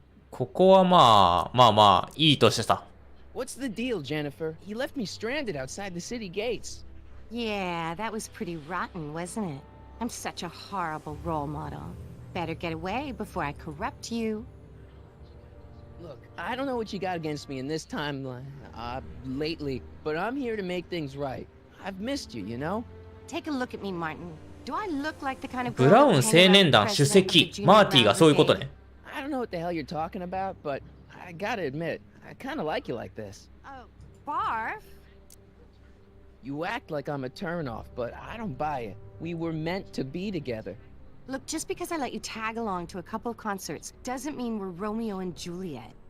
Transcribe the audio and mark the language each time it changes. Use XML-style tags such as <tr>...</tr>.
<ja>ここはまあいいとしてさ。</ja> <en>What's the deal, Jennifer? He left me stranded outside the city gates. Yeah, that was pretty rotten, wasn't it? I'm such a horrible role model. Better get away before I corrupt you. Look, I don't know what you got against me in this timeline, lately, but I'm here to make things right. I've missed you, you know? Take a look at me, Martin. Do I look like the kind of</en> <ja>ブラウン青年団主席マーティがそういうことね。</ja> <en>I don't know what the hell you're talking about, but I gotta admit, I kinda like you like this. Oh, barf? You act like I'm a turnoff, but I don't buy it. We were meant to be together. Look, just because I let you tag along to a couple of concerts doesn't mean we're Romeo and Juliet.</en>